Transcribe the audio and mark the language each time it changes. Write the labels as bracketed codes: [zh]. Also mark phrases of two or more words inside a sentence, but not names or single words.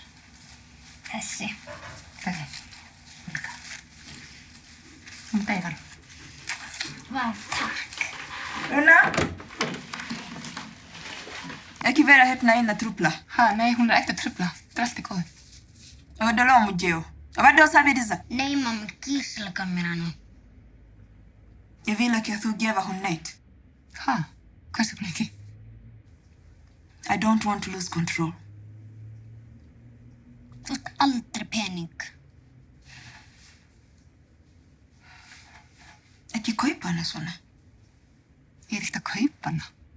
[is] Þessi. Þessi. Líka. Hún dægar. Vá, takk. Luna! Ekki vera hérna inn að trúbla. Ha, nei, hún er ekkert að trufla. Þetta er allt í góðu. [lg] Odolo mujeo. Obadde osabiriza. [is] Nei, mamma, Gísela gaf mér hana. Ég vil ekki að þú gefa hún neitt. Ha? Hvers vegna ekki? [en] I don't want to lose control. [is] Þú átt aldrei pening. Ekki kaupa hana svona. Ég er ekkert að kaupa hana.